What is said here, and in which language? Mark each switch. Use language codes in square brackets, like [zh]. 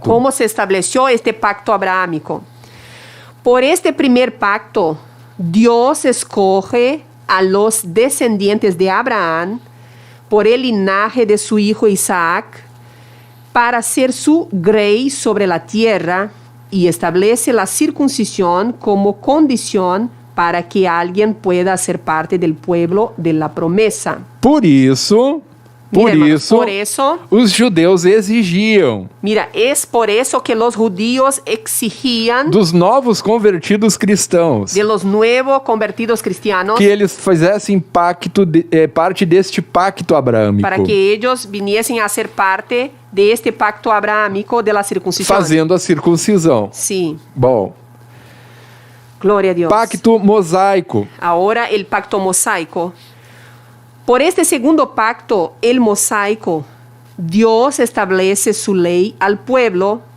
[es] ¿Cómo se estableció este pacto abrahámico? Por este primer pacto, Dios escoge a los descendientes de Abraham por el linaje de su hijo Isaac para ser su grey sobre la tierra y establece la circuncisión como condición para que alguien pueda ser parte del pueblo de la promesa. [pt] Por isso, [es] Mira, hermanos, por eso, [pt] os judeus exigiam [es] mira, es por eso que los judíos exigían [pt] dos novos convertidos cristãos [es] de los nuevos convertidos cristianos [pt] que eles fizessem parte deste pacto abraâmico, [es] para que ellos viniesen a ser parte de este pacto abrahámico de la circuncisión. [pt] fazendo a circuncisão. [es] Sí, [pt] Bom, Glória a Deus. Pacto mosaico. [es] Ahora el pacto mosaico. Por este segundo pacto, el mosaico, Dios establece su ley al pueblo.